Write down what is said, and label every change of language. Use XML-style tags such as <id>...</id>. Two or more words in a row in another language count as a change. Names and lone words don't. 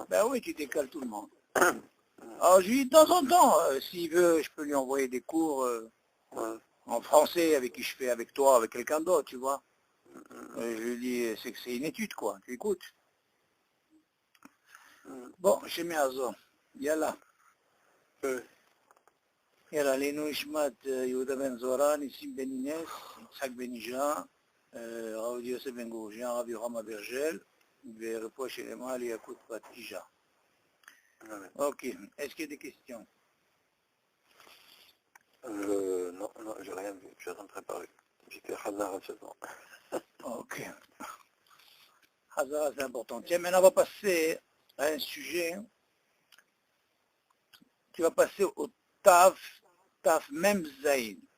<fr>Ben oui, tu décales tout le monde. Alors, je lui dis de temps en temps, s'il veut, je peux lui envoyer des cours en français avec qui je fais avec toi, avec quelqu'un d'autre, tu vois. Je lui dis, c'est que c'est une étude, quoi. Tu écoutes. Bon, chez Meazo, yalla.</fr> <he>יאללה, עלינו נשמת יהודה בן זוהרה, ניסים בן אינס, יצחק בן אישה, הרב יוסף בן גורגיאן, הרב יוחנן אברג'ל, ורפואה שלמה ליעקב בת אישה.</he> <fr>Ok, est-ce qu'il y a des questions? Non, j'ai rien vu, je suis en train de préparer. J'étais Hazara seulement. Ok. Hazara, c'est important. Tiens, maintenant on va passer à un sujet. Tu vas passer au</fr> <he>תמ״ז.</he>